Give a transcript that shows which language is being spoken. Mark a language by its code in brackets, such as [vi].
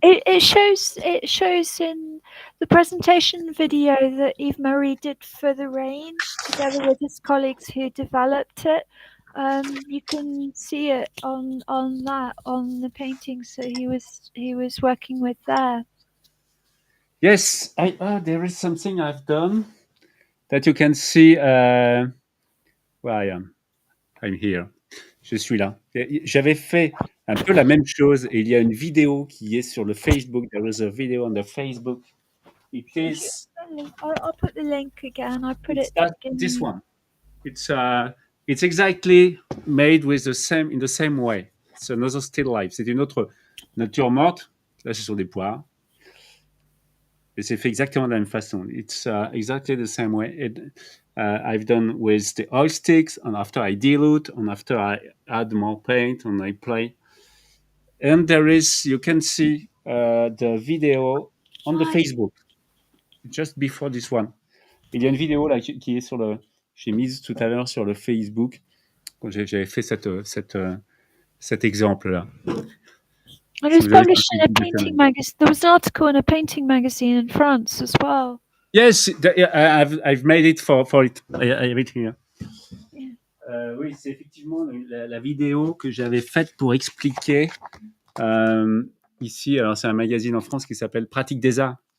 [en] It shows in the presentation video that Yves-Marie did for the range, together with his colleagues who developed it. You can see it on the painting. So he was working with there. Yes, there is something I've done that you can see. Where I am. I'm here. [fr] Je suis là. J'avais fait un peu la même chose et il y a une vidéo qui est sur le Facebook. [en] There is a video on the Facebook. It is. I'll put the link again. I put it. This one. It's exactly made with in the same way. It's another still life. [fr] C'est une autre nature morte. Là, ce sont des poires. Et c'est fait exactement de la même façon. [en] It's exactly the same way. I've done with the oil sticks, and after I dilute, and after I add more paint, and I play. And you can see the video on the Facebook, just before this one. [fr] Il y a une vidéo là qui est j'ai mise tout à l'heure sur le Facebook quand j'avais fait cet exemple-là. [en] It was published in a painting magazine. There was an article in a painting magazine in France as well. Yes, I've made it for it. I have it here. [fr] Oui, c'est effectivement la vidéo que j'avais faite pour expliquer ici. Alors, c'est un magazine en France qui s'appelle Pratique des Arts.